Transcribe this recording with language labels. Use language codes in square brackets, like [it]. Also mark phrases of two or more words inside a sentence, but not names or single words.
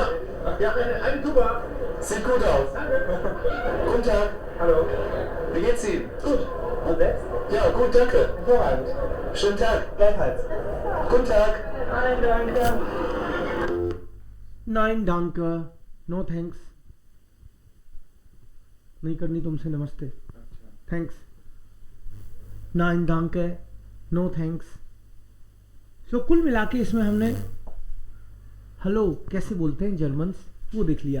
[de] Ja, eine Tuba. Sieht gut aus. Guten Tag. Hallo. Wie geht's Ihnen? Gut. Und selbst? Ja, gut, danke. Hervorragend. Schönen Tag. Gleichfalls. Guten Tag. Nein, danke. Nein danke, [en] no thanks, [hi] नहीं करनी तुमसे नमस्ते, [en] थैंक्स, [de] nein danke, [en] no thanks. [hi] सो कुल मिला के इसमें हमने हेलो कैसे बोलते हैं जर्मन्स वो देख लिया।